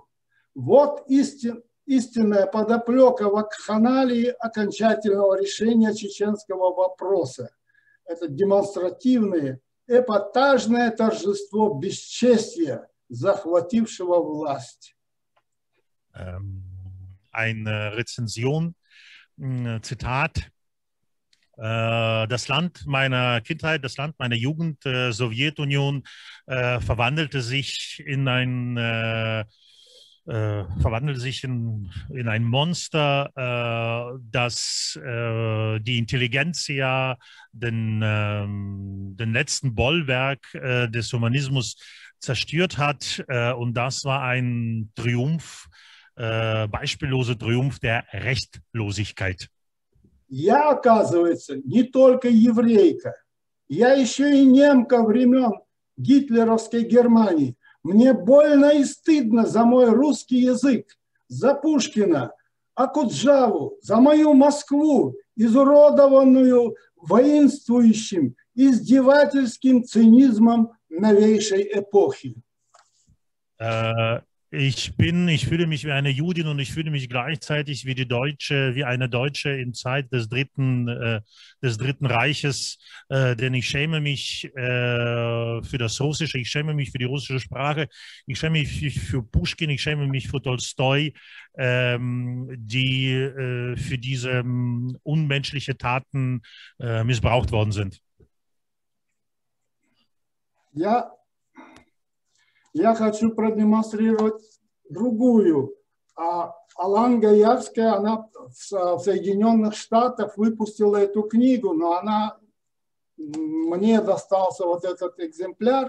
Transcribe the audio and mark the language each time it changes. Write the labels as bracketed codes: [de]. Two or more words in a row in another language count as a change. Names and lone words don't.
[ru] Вот истинная подоплека вакханалии окончательного решения чеченского вопроса. Это демонстративное, эпатажное торжество бесчестия, захватившего власть. [de] Eine Rezension, Zitat, das Land meiner Kindheit, das Land meiner Jugend, Sowjetunion, verwandelte sich in ein Monster, das die Intelligenzia, den letzten Bollwerk des Humanismus zerstört hat. Und das war ein Triumph, beispielloser Triumph der Rechtlosigkeit. [ru] Я, оказывается, не только еврейка, я еще и немка времен гитлеровской Германии. Мне больно и стыдно за мой русский язык, за Пушкина, Акуджаву, за мою Москву, изуродованную воинствующим, издевательским цинизмом новейшей эпохи. [de] Ich fühle mich wie eine Judin und ich fühle mich gleichzeitig wie eine Deutsche in Zeit des Dritten Reiches, denn ich schäme mich für das Russische, ich schäme mich für die russische Sprache, ich schäme mich für Puschkin, ich schäme mich für Tolstoi, die für diese unmenschliche Taten missbraucht worden sind. [ru] Я хочу продемонстрировать другую. Алан Гаявская, она в Соединенных Штатах выпустила эту книгу, но мне достался вот этот экземпляр.